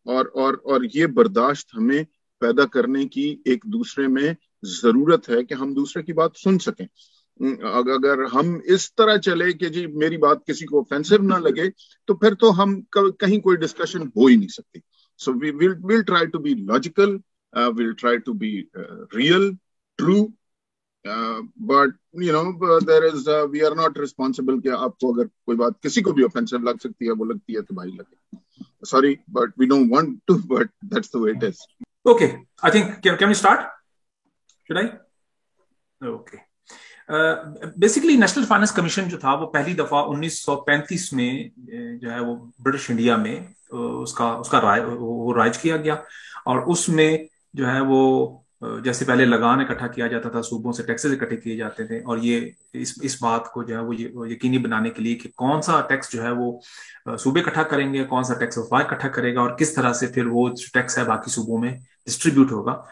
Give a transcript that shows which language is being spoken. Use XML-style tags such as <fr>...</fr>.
<hi>और ये बर्दाश्त हमें पैदा करने की एक दूसरे में जरूरत है कि हम दूसरे की बात सुन सकें। अगर हम इस तरह चले कि जी मेरी बात किसी को ऑफेंसिव ना लगे, तो फिर तो हम कहीं कोई डिस्कशन हो ही नहीं सकती।</hi> <en>So we'll try to be logical, we'll try to be real, true, but there is we are not responsible</en> <hi>कि आपको अगर कोई बात किसी को भी offensive लग सकती है, वो लगती है तो भाई लगे।</hi> <en>Sorry, but we don't want to, but that's the way it is. Okay, I think can we start? Should I? Okay.</en> <hi>Basically national finance commission जो था वो पहली दफा 1935 में जो है वो ब्रिटिश इंडिया में उसका राइज किया गया, और उसमें जो है वो जैसे पहले लगान इकट्ठा किया जाता था, सूबों से टैक्सेस इकट्ठे किए जाते थे, और ये इस बात को जो है वो यकीनी बनाने के लिए कि कौन सा टैक्स जो है वो सूबे इकट्ठा करेंगे, कौन सा टैक्स वफा इकट्ठा करेगा, और किस तरह से फिर वो टैक्स है बाकी सूबों में डिस्ट्रीब्यूट होगा।</hi>